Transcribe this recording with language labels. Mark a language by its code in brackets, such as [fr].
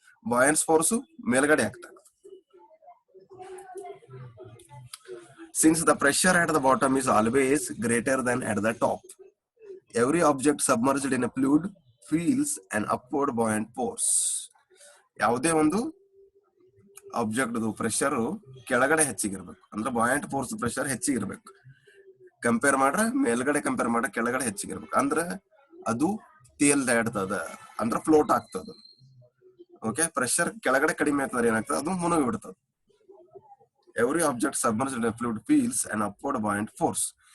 [kn] buoyancy force ಮೇಲ್ಗಡೆ act ಆಗ್ತದೆ. [en] Since the pressure at the bottom is always greater than at the top, every object submerged in a fluid feels an upward buoyant force. [kn] ಯಾವುದೇ ಒಂದು object pressure ಕೆಳಗಡೆ ಹೆಚ್ಚಿಗಿರ್ಬೇಕು ಅಂದ್ರೆ ಬಾಯಂಟ್ force pressure ಹೆಚ್ಚಿಗಿರ್ಬೇಕು. Compare ಮಾಡ್ರೆ ಮೇಲ್ಗಡೆ compare ಮಾಡ್ರೆ ಕೆಳಗಡೆ ಹೆಚ್ಚಿಗಿರ್ಬೇಕು. ಅಂದ್ರೆ ಅದು ತೇಲ್ದಾಡ್ತದ ಅಂದ್ರೆ ಫ್ಲೋಟ್ ಆಗ್ತದ. ಓಕೆ, ಪ್ರೆಷರ್ ಕೆಳಗಡೆ ಕಡಿಮೆ ಆಗ್ತದ್ರೆ ಏನಾಗ್ತದೆ, ಅದು ಮುಳುಗಿ ಬಿಡ್ತದೆ. [en] Every object submerged in fluid feels an upward buoyant force.